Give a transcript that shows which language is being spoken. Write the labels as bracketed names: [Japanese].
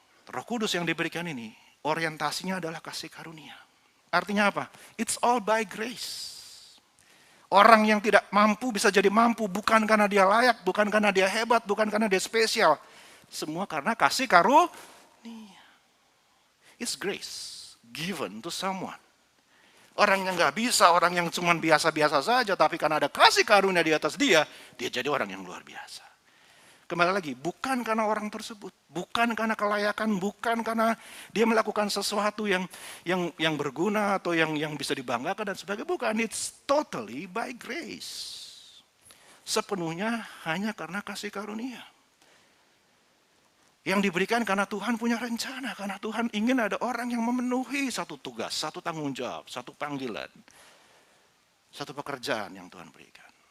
[Indonesian] Roh Kudus yang diberikan ini, orientasinya adalah kasih karunia. Artinya apa? [English] It's all by grace. [Indonesian] Orang yang tidak mampu bisa jadi mampu, bukan karena dia layak, bukan karena dia hebat, bukan karena dia spesial. Semua karena kasih karunia. [English] It's grace given to someone. [Indonesian] Orang yang nggak bisa, orang yang cuma biasa-biasa saja, tapi karena ada kasih karunia di atas dia jadi orang yang luar biasa. Kembali lagi, bukan karena orang tersebut, bukan karena kelayakan, bukan karena dia melakukan sesuatu yang berguna atau yang bisa dibanggakan dan sebagainya. Bukan, [English] it's totally by grace. [Indonesian] Sepenuhnya hanya karena kasih karunia. Yang diberikan karena Tuhan punya rencana, karena Tuhan ingin ada orang yang memenuhi satu tugas, satu tanggung jawab, satu panggilan, satu pekerjaan yang Tuhan berikan.